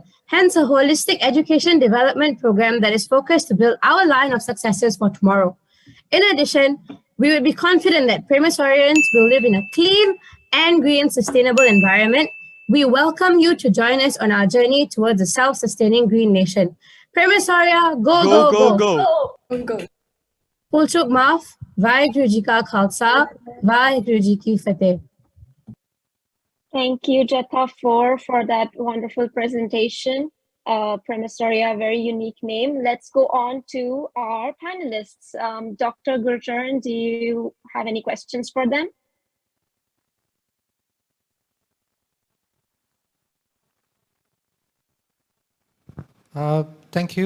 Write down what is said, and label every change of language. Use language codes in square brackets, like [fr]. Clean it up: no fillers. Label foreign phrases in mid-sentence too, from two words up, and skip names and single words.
[en] Hence, a holistic education development program that is focused to build our line of successors for tomorrow. In addition, we will be confident that Permasorians will live in a clean and green sustainable environment. We welcome you to join us on our journey towards a self-sustaining green nation. Permasoria, go, go, go, go, go, go. [pa] ਭੁੱਲਚੁੱਕ ਮਾਫ਼, ਵਾਹਿਗੁਰੂ ਜੀ ਕਾ ਖ਼ਾਲਸਾ, ਵਾਹਿਗੁਰੂ ਜੀ ਕੀ ਫ਼ਤਿਹ. [en] Thank you, Jatha, for that wonderful presentation. Permastoria, very unique name. Let's go on to our panelists. Dr. Gurtern, do you have any questions for them? Thank you.